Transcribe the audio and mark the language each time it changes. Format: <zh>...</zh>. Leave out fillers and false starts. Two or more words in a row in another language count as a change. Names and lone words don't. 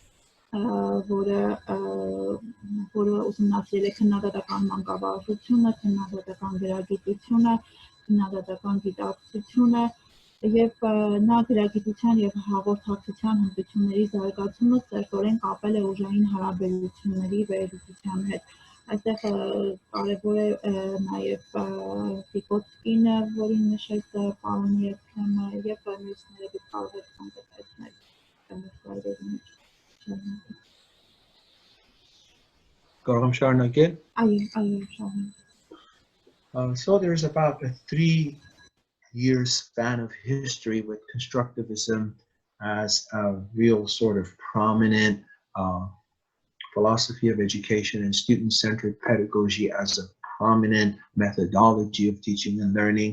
<hy>որը ուսումնասիրել է քննադատական մանկավարժությունը, քննադատական գրագիտությունը, քննադատական գիտակցությունը եւ նա գրագիտության եւ հաղորդակցության հմտությունների զարգացումը ծերտորեն կապել է ուժային հարաբերությունների վերլուծության հետ։ Այստեղ կարևոր է նաեւ Vygotsky-ն, որին նշեց պարոն Եփրեմը եւ մյուսները դուք կարող եք կոնկրետացնել սլայդերի մեջ։ Կարող եմ շարունակել։ Այո, շարունակ։</hy> <en>So there's about a 3-year span of history with constructivism as a real sort of prominent philosophy of education and student-centered pedagogy as a prominent methodology of teaching and learning.</en>